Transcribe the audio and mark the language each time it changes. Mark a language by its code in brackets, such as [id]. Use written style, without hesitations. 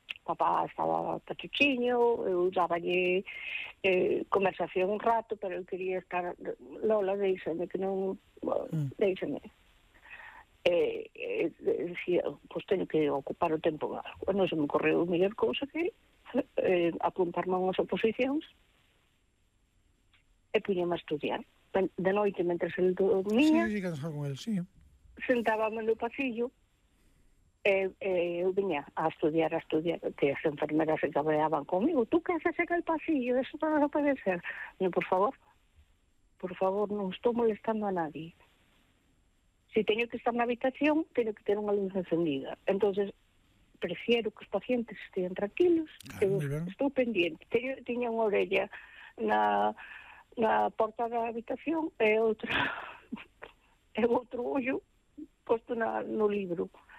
[gl] Papá estaba tachuchiño, eu dáballe conversación un rato, pero eu quería estar... Lola, déixame que non... Déixame. Decía, pues teño que ocupar o tempo. Bueno, se me ocorreu a mellor cousa que apuntarme a unhas oposicións e puñeme a estudiar. De noite, mentre se dormía, [es] sí, con él, sí. [gl] Sentábame no pasillo Eu vinha a estudiar, que as enfermeras se cabreaban comigo. [es] Tú que haces en el pasillo, eso no lo puede ser. [gl] No, por favor, non estou molestando a nadie. Si teño que estar na habitación, teño que ter unha luz encendida. [es] Entonces prefiero que os pacientes estén tranquilos, [gl] que estou pendiente. Tiña unha orella na porta da habitación e outra e outro ollo posto no libro.